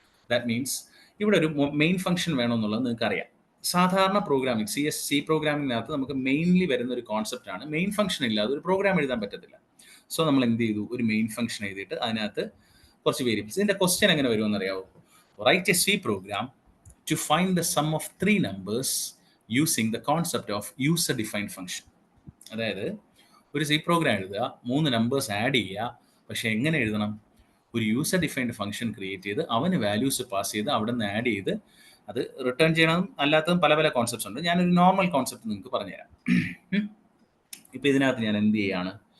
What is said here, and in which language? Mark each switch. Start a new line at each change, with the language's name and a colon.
English: that means
Malayalam: ഇവിടെ ഒരു main function വേണമെന്നുള്ളത് നിങ്ങൾക്ക് അറിയാം. സാധാരണ പ്രോഗ്രാമിംഗ് സി പ്രോഗ്രാമിങ്ങിനകത്ത് നമുക്ക് മെയിൻലി വരുന്ന ഒരു കോൺസെപ്റ്റാണ് മെയിൻ ഫംഗ്ഷൻ ഇല്ലാതെ ഒരു പ്രോഗ്രാം എഴുതാൻ പറ്റത്തില്ല. സോ നമ്മൾ എന്ത് ചെയ്തു, ഒരു മെയിൻ ഫംഗ്ഷൻ എഴുതിയിട്ട് അതിനകത്ത് കുറച്ച് വേരിയബിൾസ്. ഇതിൻ്റെ ക്വസ്റ്റ്യൻ എങ്ങനെ വരുമെന്ന് അറിയാവോ?
English: Write a C program to find the sum of 3 numbers using the concept of user defined function.
Malayalam: അതായത് ഒരു സി പ്രോഗ്രാം എഴുതുക, 3 നമ്പേഴ്സ് ആഡ് ചെയ്യുക. പക്ഷെ എങ്ങനെ എഴുതണം? ഒരു യൂസർ ഡിഫൈൻഡ് ഫംഗ്ഷൻ ക്രിയേറ്റ് ചെയ്ത് അവന് വാല്യൂസ് പാസ് ചെയ്ത് അവിടെ നിന്ന് ആഡ് ചെയ്ത് അത് റിട്ടേൺ ചെയ്യണം. അല്ലാത്തതും പല പല കോൺസെപ്റ്റ്സ് ഉണ്ട്. ഞാനൊരു നോർമൽ കോൺസെപ്റ്റ് നിങ്ങൾക്ക് പറഞ്ഞുതരാം. ഇപ്പം ഇതിനകത്ത് ഞാൻ എന്ത് ചെയ്യാണ്?